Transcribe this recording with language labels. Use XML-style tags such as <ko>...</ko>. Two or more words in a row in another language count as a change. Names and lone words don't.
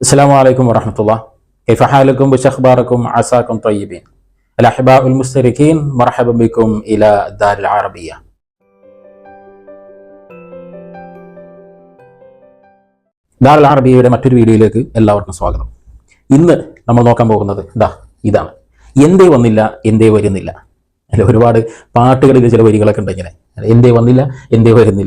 <ar>السلام عليكم ورحمة الله. كيف حالكم وأخباركم؟ عساكم طيبين. الأحباء المشتركين مرحبا بكم إلى الدار العربية.</ar> <ml>ദാർ അൽ അറബിയയുടെ മറ്റൊരു വീഡിയോയിലേക്ക് എല്ലാവർക്കും സ്വാഗതം. ഇന്ന് നമ്മൾ നോക്കാൻ പോകുന്നത് ഇതാണ്. എന്തേ വന്നില്ല, എന്തേ വരുന്നില്ല. അല്ലെ, ഒരുപാട് പാട്ടുകളിൽ ചില വരികളൊക്കെ ഉണ്ട് ഇങ്ങനെ, എന്തേ വന്നില്ല, എന്തേ വരുന്നില്ല.</ml>